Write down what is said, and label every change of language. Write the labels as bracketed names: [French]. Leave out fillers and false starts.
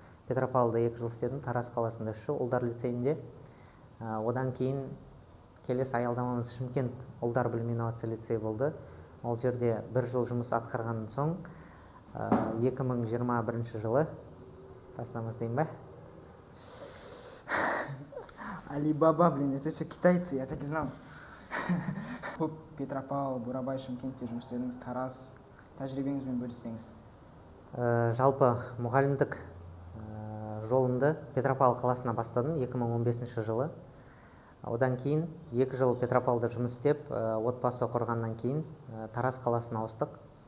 [Kazakh] Петропавлда 2 жыл істедім, Тараз қаласында 3 жыл, ұлдар лицейінде. Одан кейін келесі аялдамамыз Шымкент ұлдар білім инновация лицейі болды. Ол жерде 1 жыл жұмыс атқарған соң 2021 жылы бастамыз дейін ба? [Russian] Алибаба, блин, это все китайцы, я так и знал. [Kazakh] Көп Петропавл, Бурабай, Шымкентте жұмыс істедіңіз, Тараз, тәжірибеңізбен бөліссеңіз. Жалпы мұғалімдік жолымды Петропавл қаласына бастадым 2015 жылы. Одан кейін 2 жыл Петропавлда жұмыс істеп, отбасы құрғаннан кейін Тараз қаласына ауыстық.